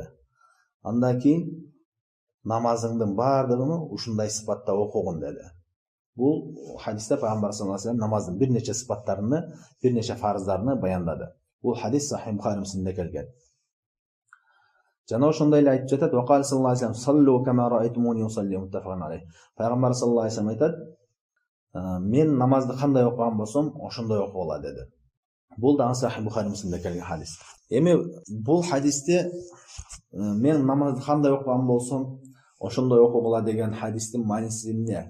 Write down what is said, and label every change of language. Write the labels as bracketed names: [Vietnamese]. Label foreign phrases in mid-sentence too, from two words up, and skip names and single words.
[Kyrgyz] Андан кийин намазыңдын баардыгын ушундай сыпатта окугун деди. Бул хадисте Пайгамбар [Arabic] صلى الله عليه وسلم [Kyrgyz] намаздын бир нече сыпаттарын, бир нече фарыздарын баяндады. Бул хадис Сахih Бухари Муслимде келген. Жана ошондой эле айтып жатат: [Arabic] "وقال صلى الله عليه وسلم صلوا كما رأيتموني أصلي متفق عليه." [Kyrgyz] Пайгамбар [Arabic] صلى الله عليه وسلم [Kyrgyz] айтат: "Мен намазды кандай окуган болсом, ошондой окугула" деди. Бул да Сахih Бухари Муслимде келген хадис. Эми бул хадисте мен намазды кандай окуган болсом, ошондой окугула деген хадистин мааниси эмне?